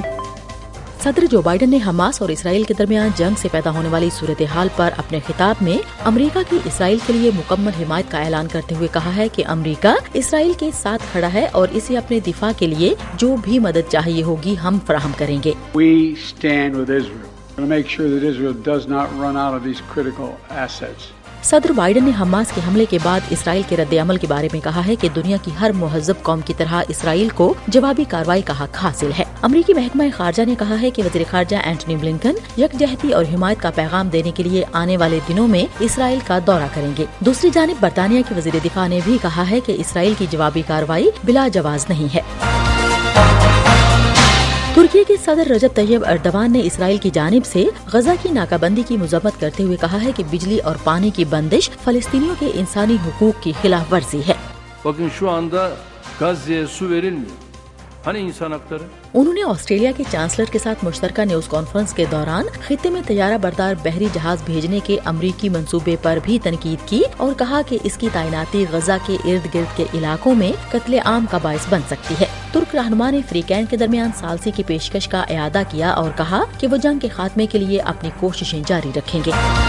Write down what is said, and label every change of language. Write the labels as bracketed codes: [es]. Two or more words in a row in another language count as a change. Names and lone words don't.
[ur] صدر جو بائیڈن نے حماس اور اسرائیل کے درمیان جنگ سے پیدا ہونے والی صورتحال پر اپنے خطاب میں امریکہ کی اسرائیل کے لیے مکمل حمایت کا اعلان کرتے ہوئے کہا ہے کہ امریکہ اسرائیل کے ساتھ کھڑا ہے اور اسے اپنے دفاع کے لیے جو بھی مدد چاہیے ہوگی ہم فراہم کریں گے۔ [en] We stand with Israel to make sure that Israel does not run out of these critical assets. [ur] صدر بائیڈن نے حماس کے حملے کے بعد اسرائیل کے رد عمل کے بارے میں کہا ہے کہ دنیا کی ہر مہذب قوم کی طرح اسرائیل کو جوابی کارروائی کا حق حاصل ہے۔ امریکی محکمہ خارجہ نے کہا ہے کہ وزیر خارجہ اینٹونی بلنکن یکجہتی اور حمایت کا پیغام دینے کے لیے آنے والے دنوں میں اسرائیل کا دورہ کریں گے۔ دوسری جانب برطانیہ کی وزیر دفاع نے بھی کہا ہے کہ اسرائیل کی جوابی کارروائی بلا جواز نہیں ہے۔ ترکی کے صدر رجب طیب ایردوان نے اسرائیل کی جانب سے غزہ کی ناکہ بندی کی مذمت करते ہوئے کہا ہے کہ بجلی اور پانی کی بندش فلسطینیوں کے انسانی حقوق کی خلاف ورزی ہے۔ [tr] Bakın şu anda Gazze'ye su verilmiyor. Hani insan hakları? [ur] انہوں نے آسٹریلیا کے چانسلر کے ساتھ مشترکہ نیوز کانفرنس کے دوران خطے میں طیارہ بردار بحری جہاز بھیجنے کے امریکی منصوبے پر بھی تنقید کی اور کہا کہ اس کی تعیناتی غزہ کے ارد گرد کے علاقوں میں قتل عام کا باعث بن سکتی ہے۔ ترک رہنما نے فریقین کے درمیان ثالثی کی پیشکش کا اعادہ کیا اور کہا کہ وہ جنگ کے خاتمے کے لیے اپنی کوششیں جاری رکھیں گے۔